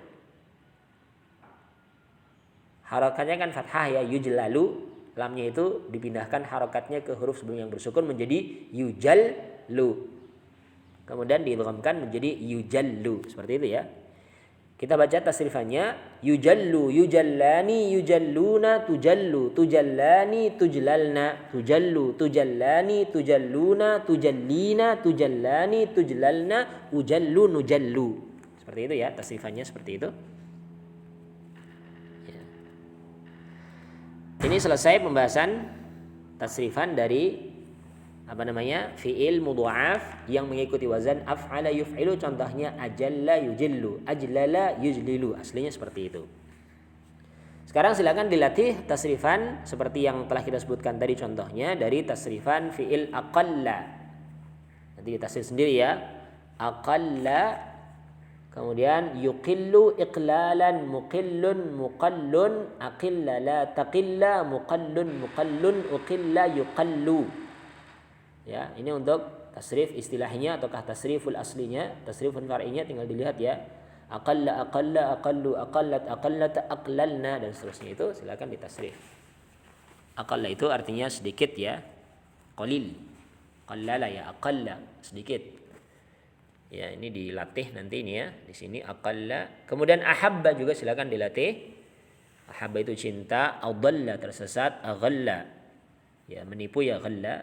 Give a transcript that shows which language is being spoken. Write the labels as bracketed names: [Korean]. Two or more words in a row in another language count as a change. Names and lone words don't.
[Indonesian] Harokatnya kan fathah ya, yujlalu, lamnya itu dipindahkan harokatnya ke huruf sebelum yang bersukun menjadi yujallu. Kemudian diidghamkan menjadi yujallu, seperti itu ya. Kita baca tasrifannya [Arabic] يجل، يجلان، يجلون، تجل، تجلان، تجللن، تجل، تجلان، تجلون، تجلين، تجلان، تجللن، أجل، نجل. [Indonesian] Seperti itu ya, tasrifannya seperti itu. Ya. Ini selesai pembahasan tasrifan dari [Arabic] فعل مضاعف [Indonesian] yang mengikuti wazan [Arabic] أفعل يفعل. Contohnya أجل يجل، أجلل يجلل. [Indonesian] Aslinya seperti itu. Sekarang silakan dilatih tasrifan seperti yang telah kita sebutkan tadi, contohnya dari tasrifan [Arabic] فعل أقل. [Indonesian] Nanti ditasrif sendiri ya. [Arabic] Aqalla, kemudian يقل إقلالا، مقل مقل، أقل لا تقل، مقل مقل، أقل يقل. [Indonesian] Ya, ini untuk tasrif istilahnya ataukah tasriful aslinya. Tasriful far'inya tinggal dilihat ya. [Arabic] أقل، أقلا، أقلوا، أقلت، أقلتا، أقللن [Indonesian] dan seterusnya, itu silakan ditasrif. Aqalla itu artinya sedikit ya. Qalil. Qallala ya, aqalla sedikit. Ya, ini dilatih nanti ini ya. Di sini aqalla. Kemudian ahabba juga silakan dilatih. Ahabba itu cinta, adalla tersesat, aghalla ya menipu ya ghalla.